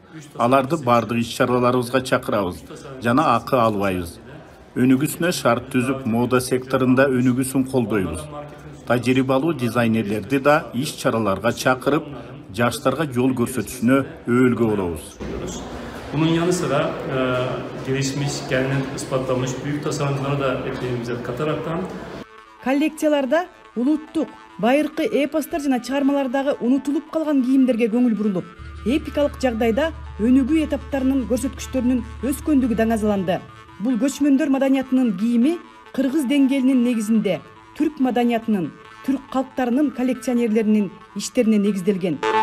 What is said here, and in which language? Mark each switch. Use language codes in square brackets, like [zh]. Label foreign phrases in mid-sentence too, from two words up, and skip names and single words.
[ky] Аларды бардык иш-чараларыбызга чакырабыз жана акы албайбыз. Өнүгүүсүнө шарт түзүп, мода секторунда өнүгүүсүн колдойбуз. Тажрыйбалуу дизайнерлерди да иш-чараларга чакырып, жаштарга жол көрсөтүшүнө өөлгө болобуз. [tr] Bunun yanı sıra gelişmiş, kendini ispatlamış büyük tasarımcıları da ekmeğimize kataraktan [ky] коллекцияларда улуттук, байыркы эпостор жана чыгармалардагы унутулуп калган кийимдерге көңүл бурулуп, эпикалык жагдайда өнүгүү этаптарынын көрсөткүчтөрүнүн өскөндүгү даңазаланды. Бул көчмөндөр маданиятынын кийими кыргыз деңгээлинин негизинде түрк маданиятынын, түрк калктарынын коллекционерлеринин иштерине негизделген.